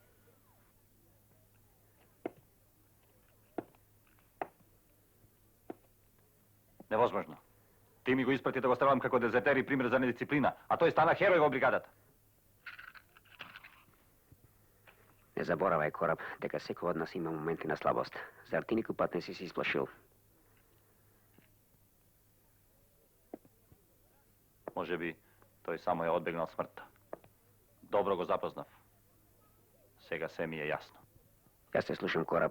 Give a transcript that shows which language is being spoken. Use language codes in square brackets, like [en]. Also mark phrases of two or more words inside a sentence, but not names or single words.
[mk] Невозможно. Ти ми го испрати да го ставам како дезертер и пример за недисциплина, а тој стана херој во бригадата. Не заборавај, Кораб, дека секој од нас има моменти на слабост. Зар ти никој пат не си се изплашил? Може би той само е одбегнал смртта. Добро го запознав. Сега се ми е јасно. Јас те слушам, Кораб.